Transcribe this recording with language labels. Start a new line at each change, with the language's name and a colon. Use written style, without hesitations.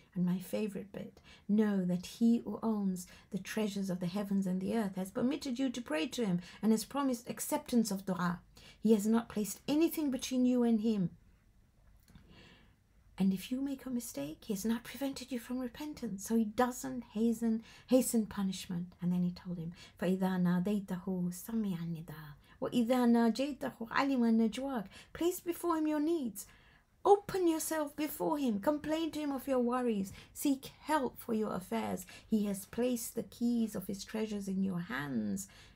English: And my favorite bit, know that he who owns the treasures of the heavens and the earth has permitted you to pray to him and has promised acceptance of dua. He has not placed anything between you and him. And if you make a mistake, he has not prevented you from repentance. So he doesn't hasten punishment. And then he told him,
Arabic: فَإِذَا نَادَيْتَهُ سَمِعَ النِّدَاءَ وَإِذَا نَاجَيْتَهُ عَلِمَ نَجْوَاكَ.
English: Place before him your needs. Open yourself before him. Complain to him of your worries. Seek help for your affairs. He has placed the keys of his treasures in your hands.